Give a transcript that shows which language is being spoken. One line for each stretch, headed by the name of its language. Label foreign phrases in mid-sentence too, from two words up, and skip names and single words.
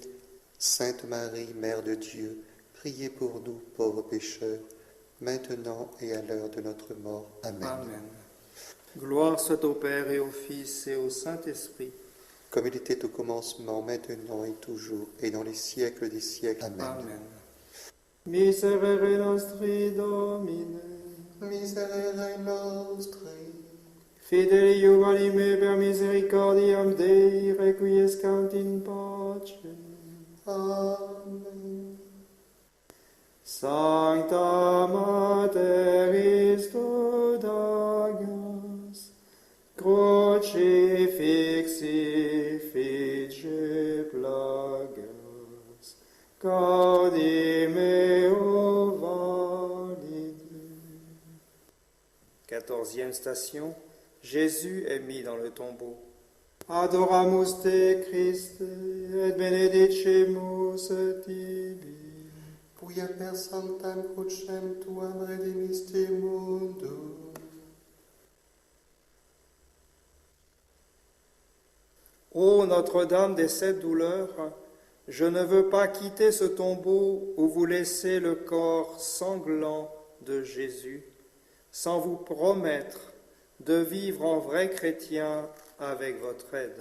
French: Sainte Marie, Mère de Dieu, priez pour nous, pauvres pécheurs, maintenant et à l'heure de notre mort. Amen. Amen. Gloire soit au Père et au Fils et au Saint-Esprit. Comme il était au commencement, maintenant et toujours, et dans les siècles des siècles. Amen. Amen.
Latin: Miserere nostri Domine, Miserere nostri, fideli anime per misericordiam Dei, requiescant in pace. Amen. Sancta Mater Dagas, crucifixi fice plagas, cardi meo valide.
French: 14e station, Jésus est mis dans le tombeau.
Latin: Adoramus te Christe, et benedicimus tibi. Quia per sanctam crucem tuam redemisti mundum.
French: Ô Notre-Dame des sept douleurs, je ne veux pas quitter ce tombeau où vous laissez le corps sanglant de Jésus, sans vous promettre de vivre en vrai chrétien avec votre aide.